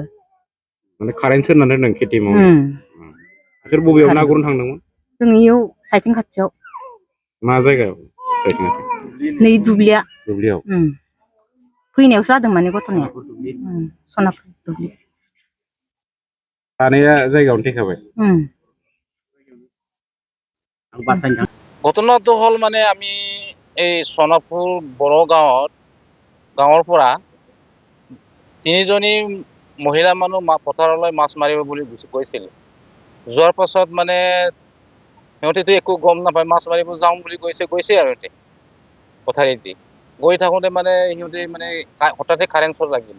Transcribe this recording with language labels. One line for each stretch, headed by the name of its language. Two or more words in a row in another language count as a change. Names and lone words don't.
Bodo: माने कारेन्ट सोरनानै दोनदों खेथि मावनो बिसोर बबेयाव ना गुरनो थांदोंमोन जों इयाव साइथिं खाथियाव मा जायगायाव नै दुब्लिया दुब्लियाव फैनायावसो जादों माने गथ'निया सनापुर दुब्लि सानैया जायगायावनो थैखाबाय
Assamese: ঘটনাটো হ'ল মানে আমি এই সোনাপুৰ বড় গাঁৱৰ পৰা তিনিজনী মহিলা মানুহ পথাৰলৈ মাছ মাৰিব বুলি গৈছিল। যোৱাৰ পাছত মানে সিহঁতেতো একো গম নাপায়, মাছ মাৰিব যাওঁ বুলি গৈছে আৰু সিহঁতে পথাৰেদি গৈ থাকোঁতে মানে সিহঁতে মানে হঠাতে কাৰেণ্ট শ্বৰ্ট লাগিলে।